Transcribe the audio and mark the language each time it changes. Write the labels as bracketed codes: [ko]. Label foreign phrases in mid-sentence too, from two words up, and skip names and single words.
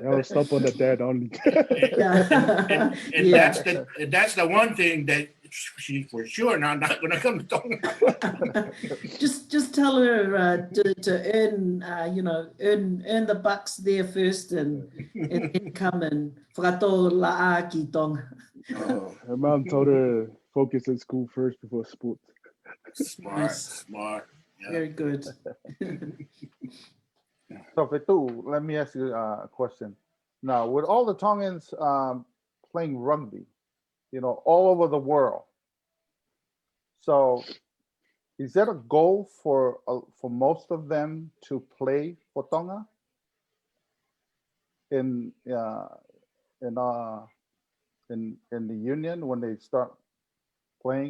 [en] I'll stop on the dad only. And that's the one thing that she for sure not gonna come to Tonga. just tell her to earn earn the bucks there first and then come and [to] whakato la'a ki Tonga. [en] Her mom told her focus in school first before sports. Smart. Yeah. Very good. So, Fetu'u, let me ask you a question. Now, with all the Tongans playing rugby, you know, all over the world, so is that a goal for most of them to play for Tonga in the union when they start playing?